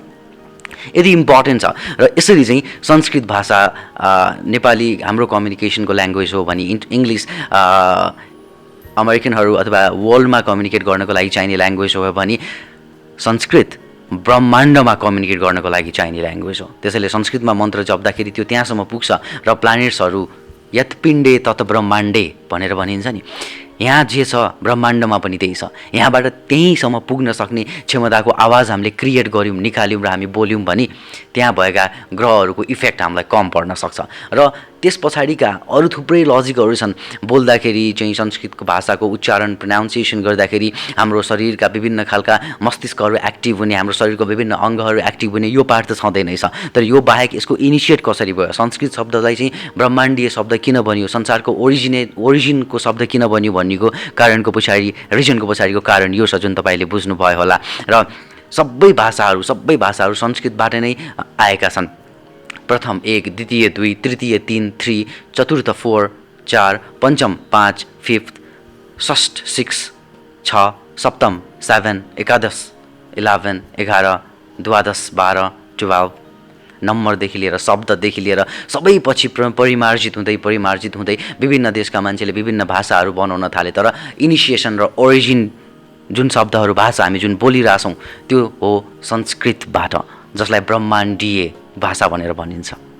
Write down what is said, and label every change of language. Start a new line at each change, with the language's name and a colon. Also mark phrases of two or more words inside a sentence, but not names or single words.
Nepali: यदि इम्पोर्टेन्ट छ र यसरी चाहिँ संस्कृत भाषा नेपाली हाम्रो
English: communicationको language
Nepali: हो भने इङ्ग्लिस अमेरिकनहरू अथवा वर्ल्डमा कम्युनिकेट गर्नको लागि चाहिने ल्याङ्ग्वेज हो भने संस्कृत ब्रह्माण्डमा कम्युनिकेट गर्नको लागि चाहिने ल्याङ्ग्वेज हो। त्यसैले संस्कृतमा मन्त्र जप्दाखेरि त्यो त्यहाँसम्म पुग्छ र प्लानेट्सहरू
Sanskrit: यत्पिण्डे तत ब्रह्माण्डे
Nepali: भनेर भनिन्छ नि, यहाँ जे छ ब्रह्माण्डमा पनि त्यही छ। यहाँबाट त्यहीँसम्म पुग्न सक्ने क्षमताको आवाज हामीले क्रिएट गऱ्यौँ, निकाल्यौँ र हामी बोल्यौँ भने त्यहाँ भएका ग्रहहरूको इफेक्ट हामीलाई कम पर्न सक्छ। र त्यस पछाडिका अरू थुप्रै लजिकहरू छन्। बोल्दाखेरि चाहिँ संस्कृतको भाषाको उच्चारण, प्रोनाउन्सिएसन गर्दाखेरि हाम्रो शरीरका विभिन्न खालका मस्तिष्कहरू एक्टिभ हुने, हाम्रो शरीरको विभिन्न अङ्गहरू एक्टिभ हुने, यो पार्ट त छँदै नै छ। तर यो बाहेक यसको इनिसिएट कसरी भयो, संस्कृत शब्दलाई चाहिँ ब्रह्माण्डीय शब्द किन बन्यो, संसारको ओरिजिनको शब्द किन बन्यो भन्नेको कारणको पछाडि, रिजनको पछाडिको कारण यो छ जुन तपाईँले बुझ्नुभयो होला। र सबै भाषाहरू संस्कृतबाट नै आएका छन्।
Sanskrit: प्रथम 1, द्वितीय 2, तृतीय 3, 3, चतुर्थ 4, 4, पञ्चम 5, फिफ्थ, षष्ठ 6, 6, सप्तम 7, एकादश 11, 11, द्वादश 12, 12,
Nepali: नम्बरदेखि लिएर शब्ददेखि लिएर सबै पछि परिमार्जित हुँदै विभिन्न देशका मान्छेले विभिन्न भाषाहरू बनाउन थाले। तर इनिसिएसन र ओरिजिन जुन शब्दहरू, भाषा हामी जुन बोलिरहेछौँ त्यो हो संस्कृतबाट, जसलाई ब्रह्माण्डीय भाषा भनेर भनिन्छ।